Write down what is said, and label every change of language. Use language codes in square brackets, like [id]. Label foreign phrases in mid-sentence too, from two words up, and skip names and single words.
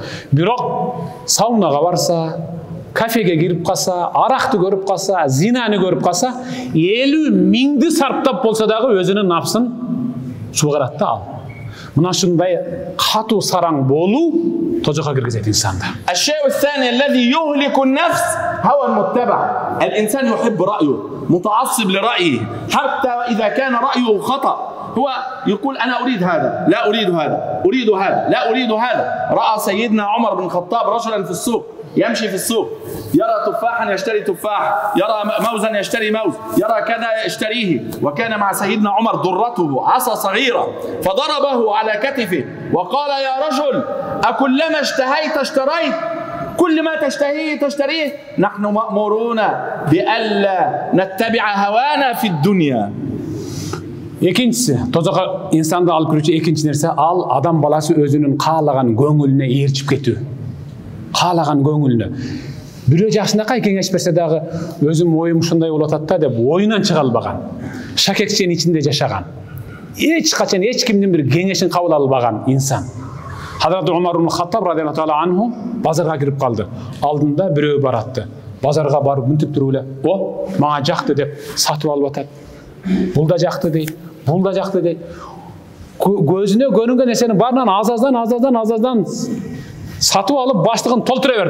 [ky] Бирок саунага барса, кафеге кирип калса, аракты көрүп калса, зинаны көрүп калса, 50 миңди сарптап болсо дагы өзүнүн напсын чугарат да ал. Мына ушундай катуу сараң болуу тожокко киргизет инсанды. [ar] الشيء الثاني الذي يهلك النفس هو المتبع. الإنسان يحب رأيه، متعصب لرأيه، حتى إذا كان رأيه خطأ. هو يقول أنا أريد هذا، لا أريد هذا، أريد هذا، لا أريد هذا. رأى سيدنا عمر بن الخطاب رجلا في السوق يمشي في السوق، يرى تفاحا يشتري تفاح، يرى موزا يشتري موز، يرى كذا يشتريه. وكان مع سيدنا عمر ضرته عصا صغيرة، فضربه على كتفه وقال يا رجل أكلما اشتهيت اشتريت؟ كل ما تشتهيه تشتريه؟ نحن مأمورون بألا نتبع هوانا في الدنيا. [ky] Экинчиси, тозокко инсанды алып кирүүчү экинчи нерсе ал адам баласы өзүнүн каалаган көңүлүнө ээрчип кетүү. Каалаган көңүлүнө. Бирөө жакшынакай кеңеш берсе дагы өзүм оюм ушундай болуп атат да деп оюнан чыга албаган. Шакекченин ичинде жашаган. Эч качан эч кимдин бир кеңешин кабыл албаган инсан. Хазрат Умар ибн Хаттаб [ar] رضي الله تعالى عنه [ky] базарга кирип калды. Алдында бирөө баратты. Базарга барып мынтип туруп эле, "О, мага жакты" деп сатып алып атат. Бул да жакты дейт. Бул да жакты дейт. Көзүнө көрүнгөн нерсенин баарынан азаздан сатып алып баштыгын толтура берди.